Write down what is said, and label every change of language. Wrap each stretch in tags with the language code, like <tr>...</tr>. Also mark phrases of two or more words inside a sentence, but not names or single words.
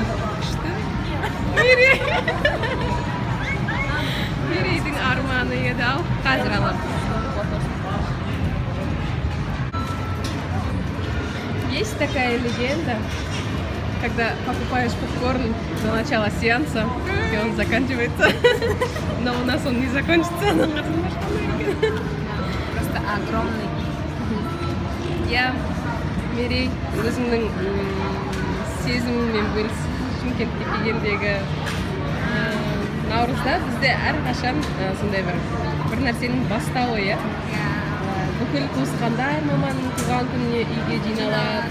<kk>Күшті. Мерейдің арманы еді ау. Қазір аламыз.</kk> <ru>Есть такая легенда, когда покупаешь попкорн до начала сеанса, и он заканчивается. Но у нас он не закончится. Просто огромный.</ru> <kk>Я Мерей өзімнің сезіміммен бөлісіп Шымкентке келгендегі наурызда бізде әрқашан сондай бір нәрсенің бастауы, иә. Бүкіл туысқандар маманың туған күніне үйге жиналады.</kk>